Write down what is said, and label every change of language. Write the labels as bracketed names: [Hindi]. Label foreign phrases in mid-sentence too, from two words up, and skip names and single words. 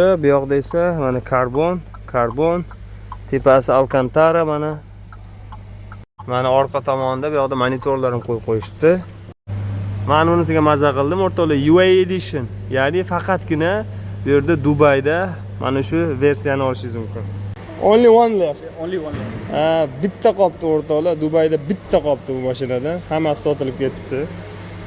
[Uzbek] Bu yoqda esa mana karbon. Tepasi alkantara mana. Mana orqa tomonda bu yoqda monitorlarni qo'yib qo'yishibdi. Men bunisiga mazza qildim, o'rtoqlar, UAE edition. Ya'ni faqatgina bu yerda Dubayda mana shu versiyani olishingiz mumkin. [English] Only one left. Only one left. [Uzbek] Bitta qolibdi o'rtoqlar. Dubayda bitta qolibdi bu mashinadan. Hammasi sotilib ketibdi.